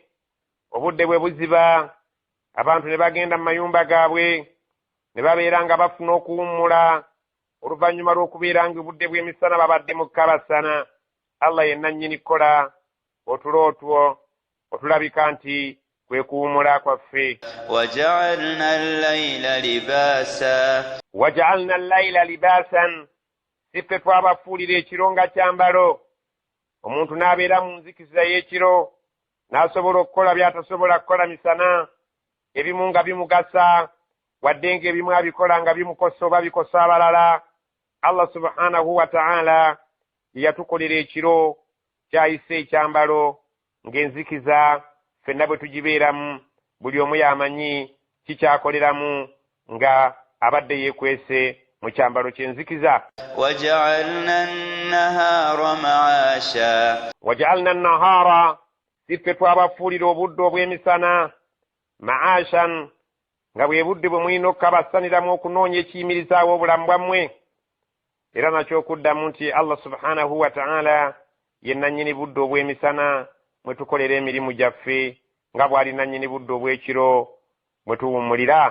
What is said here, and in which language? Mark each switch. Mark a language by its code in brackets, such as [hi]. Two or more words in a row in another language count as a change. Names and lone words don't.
[lg] Obudde bwe buziba, abantu ne bagenda mu mayumba gaabwe ne babeera nga bafuna okuwummula oluvannyuma lw'okubeera nga obudde bw'emisana babadde mu kabasana. Allah yenna nnyini kukola otulo otwo otulabika nti kwe kuwummula kwaffe. [ar] وجعلنا الليل لباسا, وجعلنا الليل لباسا, [lg] siffe twabafuulira ekiro nga kyambalo. Omuntu n'abeera mu nzikiza y'ekiro, n'asobola okukola by'atasobola kukola misana, ebimu nga bimugasa wadde ng'ebimu abikola nga bimukosa oba bikosa abalala. Allah [ar] سبحانه وتعالى [lg] ye yatukolera ekiro kyayise ekyambalo ng'enzikiza ffenna bwe tugibeeramu buli omu yamanyi kikyakoleramu nga abadde yeekwese mu kyambalo ky'enzikiza. [ar] وجعلنا النهار معاشا, وجعلنا النهار, [lg] siffe twabafuulira obudde obw'emisana ma'ashan, nga bwe budde bwe mulina okukabasaniramu okunoonya ekiyimirizaawo obulamu bwammwe. Era nakyo okuddamu nti Allah [ar] سبحانه وتعالى [lg] ye nannyini budde obw'emisana mwe tukolera emirimu gyaffe, nga bw'ali nannyini budde obw'ekiro mwe tuwummulira.